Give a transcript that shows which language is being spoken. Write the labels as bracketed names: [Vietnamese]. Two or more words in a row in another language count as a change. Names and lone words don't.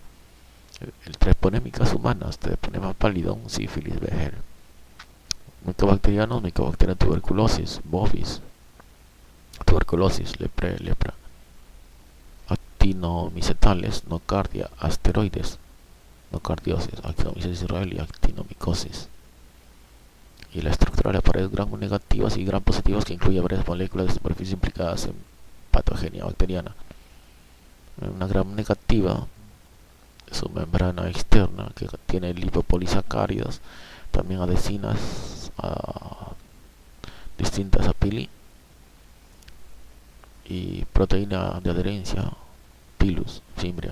[Spanish] El treponémicas humanas, Treponema pallidum, sífilis, vejel. Micobacterianos, Mycobacterium tuberculosis, bovis, tuberculosis, lepra, actinomicetales, nocardia, asteroides, nocardiosis, actinomicesis israel y actinomicosis. Y la estructura de la pared gram negativas y gram positivas, que incluye varias moléculas de superficie implicadas en patogenia bacteriana. Una gram negativa, su membrana externa, que tiene lipopolisacáridos, también adhesinas distintas a pili, y proteína de adherencia, pilus, fimbria.